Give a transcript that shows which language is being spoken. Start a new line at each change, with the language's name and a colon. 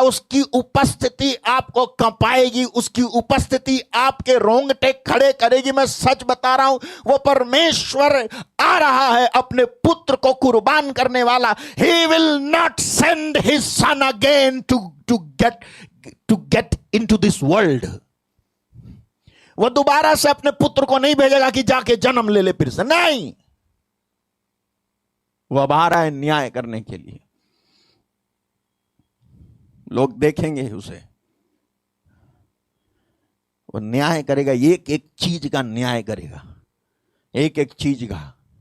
Hindi: उसकी उपस्थिति आपको कंपाएगी, उसकी उपस्थिति आपके रोंगटे खड़े करेगी। मैं सच बता रहा हूं, वो परमेश्वर आ रहा है अपने पुत्र को कुर्बान करने वाला।
English: He will not send his son again to get into this world.
Hindi: वो दोबारा से अपने पुत्र को नहीं भेजेगा कि जाके जन्म ले फिर से, नहीं। वो अब आ रहा है न्याय करने के लिए। लोग देखेंगे उसे, वो न्याय करेगा, एक एक चीज का न्याय करेगा, एक एक चीज का।